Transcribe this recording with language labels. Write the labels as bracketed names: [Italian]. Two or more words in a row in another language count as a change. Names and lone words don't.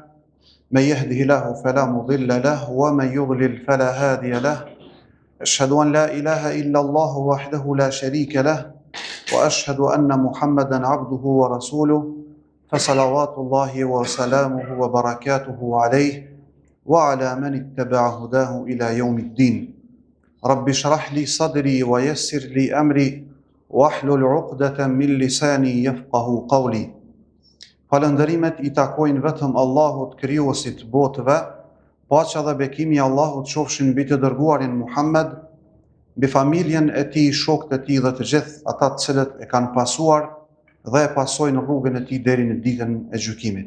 [Arabic] من يهده الله فلا مضل له ومن يضلل فلا هادي له أشهد أن لا إله إلا الله وحده لا شريك له وأشهد أن محمدا عبده ورسوله فصلوات الله وسلامه وبركاته عليه وعلى من اتبع هداه إلى يوم الدين رب اشرح لي صدري ويسر لي أمري واحلل عقدة من لساني يفقه قولي. [Albanian] Falëndërimet I takojnë vetëm Allahut, krijuesit botëve, paqja dhe bekimi I Allahut qofshin mbi të dërguarin Muhammed, mbi familjen e tij, shokët e tij dhe të gjithë ata të cilët e kanë pasuar dhe e pasojnë rrugën e tij deri në ditën e gjykimit.